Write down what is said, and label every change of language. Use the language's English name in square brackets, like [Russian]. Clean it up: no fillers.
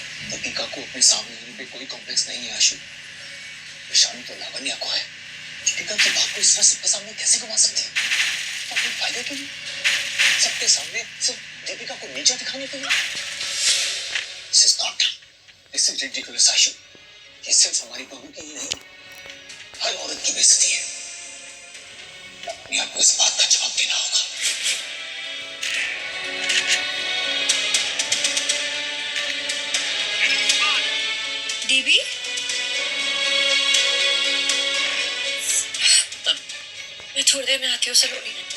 [Hindi] दीपिका को अपने सामने होने पे कोई कॉम्प्लेक्स नहीं है आशु। परेशानी तो लावण्या को है। दीपिका की बात को इस तरह सबके सामने कैसे घुमा सकती है? अपने फायदे के लिए, सबके सामने सिर्फ दीपिका को नीचा दिखाने के लिए। [English] This is not, this is ridiculous Ashu. [Hindi] ये सिर्फ हमारी बहू की ही नहीं, हर औरत की बेइज्जती है। लावण्या को इस बात का जवाब देना होगा। [English] Enemy spotted. [Hindi] दीदी, मैं थोड़ी देर में आती हूँ सलोनी।